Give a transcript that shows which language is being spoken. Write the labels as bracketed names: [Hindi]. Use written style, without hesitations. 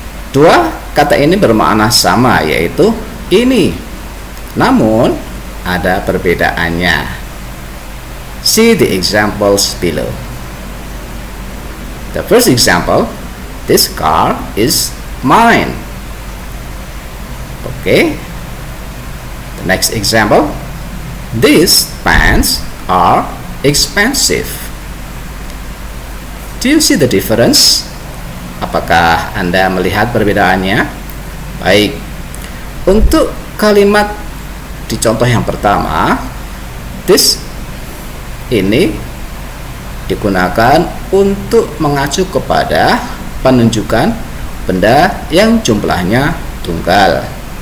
[Indonesian] Dua kata ini bermakna sama, yaitu ini, namun ada perbedaannya. [English] See the examples below. The first example, this car is mine. Okay. The next example, these pants are expensive. Do you see the difference? [Indonesian] Apakah Anda melihat perbedaannya? Baik. Untuk kalimat di contoh yang pertama, this ini digunakan untuk mengacu kepada penunjukan benda yang jumlahnya tunggal.